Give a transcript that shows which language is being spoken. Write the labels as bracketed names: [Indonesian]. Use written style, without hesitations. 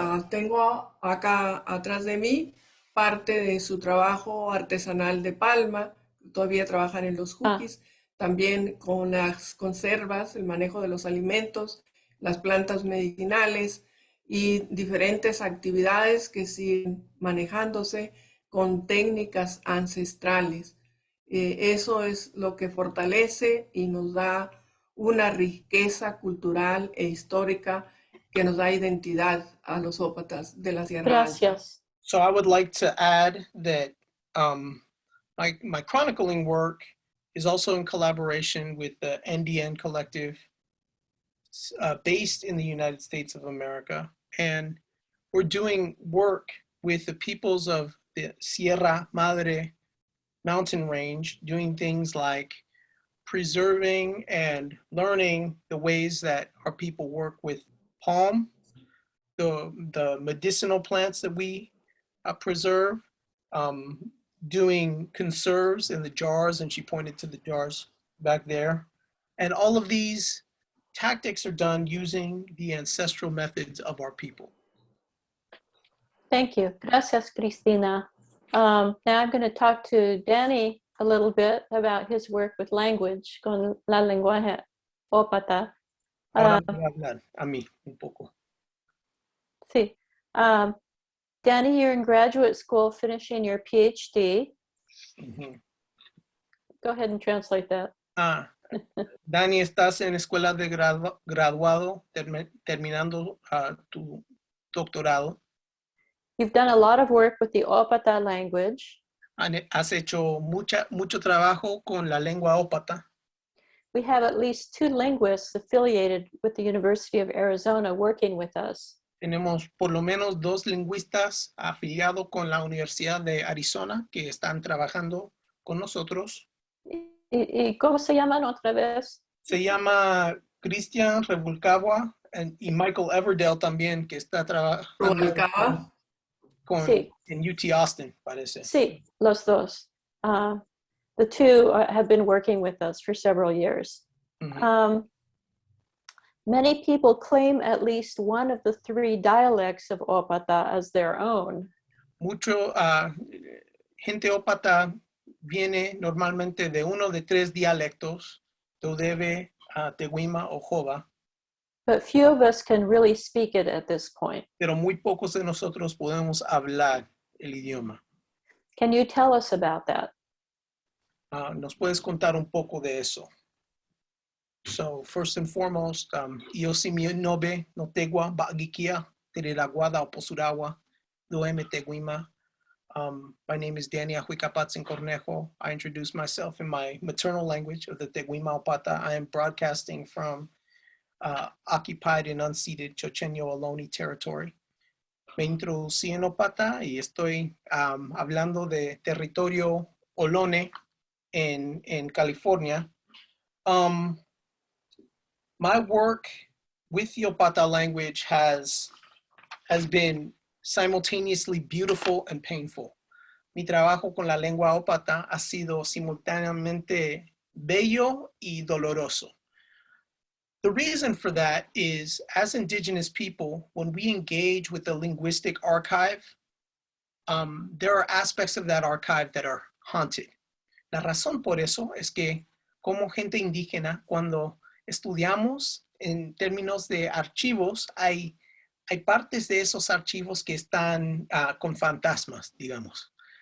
[Spanish] tengo acá atrás de mí parte de su trabajo artesanal de palma, todavía trabajan en los jukis, también con las conservas, el manejo de los alimentos, las plantas medicinales y diferentes actividades que siguen manejándose con técnicas ancestrales. Eso es lo que fortalece y nos da una riqueza cultural e histórica que nos da identidad a los ópatas de la Sierra Alta. [English] So I would like to add that my chronicling work is also in collaboration with the NDN Collective based in the United States of America. And we're doing work with the peoples of the Sierra Madre mountain range, doing things like preserving and learning the ways that our people work with palm, the medicinal plants that we preserve, doing conserves in the jars, and she pointed to the jars back there. And all of these tactics are done using the ancestral methods of our people. Thank you. Gracias, Cristina. Now I'm going to talk to Dani a little bit about his work with language, [Spanish] con la lenguaje ópata. Ahora me voy a hablar a mí un poco. Sí. [English] Dani, you're in graduate school finishing your PhD. Ujú. Go ahead and translate that. [Spanish] Dani, estás en escuela de graduado, terminando tu doctorado. [English] You've done a lot of work with the Ópata language. [Spanish] Has hecho mucho trabajo con la lengua ópata. [English] We have at least 2 linguists affiliated with the University of Arizona working with us. [Spanish] Tenemos por lo menos 2 lingüistas afiliados con la Universidad de Arizona que están trabajando con nosotros. ¿Y cómo se llaman otra vez? Se llama Christian Revuelcagua y Michael Everdell también, que está trabajando Rubalcaba. Sí. en UT Austin, parece. Sí, los dos. [English] The 2 have been working with us for several years. Ujú. Many people claim at least one of the 3 dialects of Ópata as their own. [Spanish] Mucho gente ópata viene normalmente de uno de 3 dialectos, Teudebe, Teguima o Jova, [English] But few of us can really speak it at this point. [Spanish] pero muy pocos de nosotros podemos hablar el idioma. [English] Can you tell us about that? [Spanish] ¿Nos puedes contar un poco de eso? [English] So, first and foremost, [Opata] yo si mi nobe no tegua ba'gikia, teriraguada o posurawa, doeme teguima. [English] My name is Dani Ahuicapahtzin Cornejo. I introduce myself in my maternal language of the Teguima Ópata. I am broadcasting from occupied and unceded Chochenyo Ohlone territory. [Spanish] Me introducí en Ópata y estoy hablando de territorio Ohlone en California. [English] My work with the Ópata language has been simultaneously beautiful and painful. [Spanish] Mi trabajo con la lengua ópata ha sido simultáneamente bello y doloroso. [English] The reason for that is, as Indigenous people, when we engage with the linguistic archive, there are aspects of that archive that are haunted. [Spanish] La razón por eso es que, como gente indígena, cuando estudiamos en términos de archivos, hay partes de esos archivos que están con fantasmas, digamos.